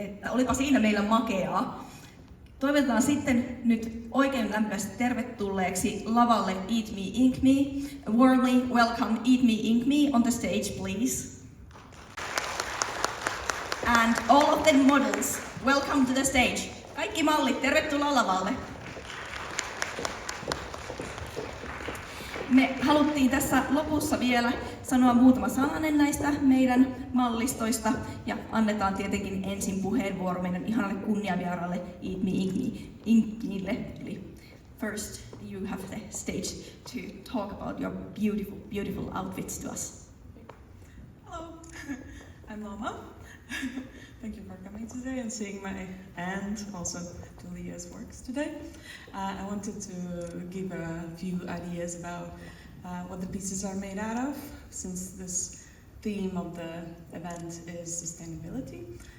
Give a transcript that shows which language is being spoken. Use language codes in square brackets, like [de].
[fi] olipa siinä meillä makeaa. Toivotetaan sitten nyt oikein lämpimästi tervetulleeksi lavalle Eat Me Ink Me. [en] Warmly welcome Eat Me Ink Me on the stage, please. And all of the models, welcome to the stage. [fi] Kaikki mallit, tervetuloa lavalle. Me haluttiin tässä lopussa vielä sanoa muutama sananen näistä meidän mallistoista ja annetaan tietenkin ensin puheenvuoro meidän ihanalle kunniavieraalle Eat Me Ink Meille. [en] Eli first you have the stage to talk about your beautiful outfits to us. Hello, I'm Mama. Thank you for coming today and seeing my and also to Leah's works today. I wanted to give a few ideas about what the pieces are made out of, since this theme of the event is sustainability.